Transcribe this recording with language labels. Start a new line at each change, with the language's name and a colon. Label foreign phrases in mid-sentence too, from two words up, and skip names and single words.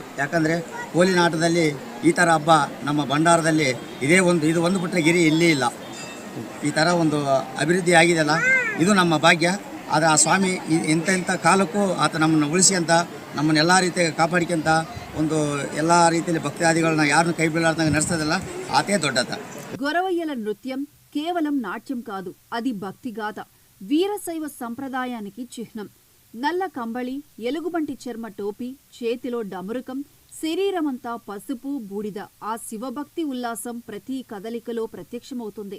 Kannada: ಯಾಕಂದರೆ ಕೋಲಿನಾಟದಲ್ಲಿ ಈ ಥರ ಹಬ್ಬ ನಮ್ಮ ಭಂಡಾರದಲ್ಲಿ ಇದು ಒಂದು ಬಿಟ್ಟರೆ ಗಿರಿ ಇಲ್ಲೇ ಇಲ್ಲ. ಈ ಥರ ಒಂದು ಅಭಿವೃದ್ಧಿ ಆಗಿದೆಯಲ್ಲ, ಇದು ನಮ್ಮ ಭಾಗ್ಯ. ಆದರೆ ಆ ಸ್ವಾಮಿ ಇಂಥ ಕಾಲಕ್ಕೂ ಆತ ನಮ್ಮನ್ನು ಉಳಿಸಿ ಅಂತ ನಮ್ಮನ್ನೆಲ್ಲ ರೀತಿಯಾಗಿ ಕಾಪಾಡಿಕೊಂತ ಒಂದು ಎಲ್ಲ ರೀತಿಯಲ್ಲಿ ಭಕ್ತಾದಿಗಳನ್ನ ಯಾರನ್ನು ಕೈ ಬೀಳಾರ್ದಂಗೆ ನಡೆಸೋದಿಲ್ಲ, ಆತೇ ದೊಡ್ಡತ.
Telugu: గొరవయ్యల నృత్యం కేవలం నాట్యం కాదు, అది భక్తిగాథ. వీరశైవ సంప్రదాయానికి చిహ్నం. నల్ల కంబళి, ఎలుగుబంటి చర్మ టోపీ, చేతిలో డమరుకం, శరీరమంతా పసుపు బూడిద. ఆ శివభక్తి ఉల్లాసం ప్రతి కదలికలో ప్రత్యక్షమవుతుంది.